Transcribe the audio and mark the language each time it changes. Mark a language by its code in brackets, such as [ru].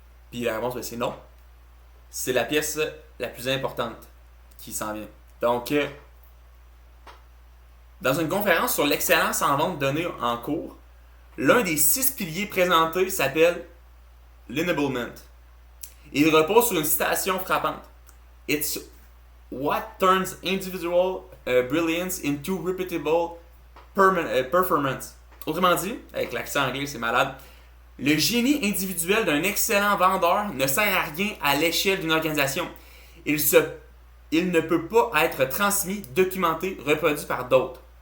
[fr] Puis la réponse, c'est non. C'est la pièce la plus importante qui s'en vient. Donc, dans une conférence sur l'excellence en vente donnée en cours, l'un des 6 piliers présentés s'appelle l'enablement. Il repose sur une citation frappante. [en] It's what turns individual brilliance into repeatable performance. [fr] Autrement dit, avec l'accent anglais, c'est malade. Le génie individuel d'un excellent vendeur ne sert à rien à l'échelle d'une organisation. Il ne peut pas être transmis, documenté, reproduit par d'autres.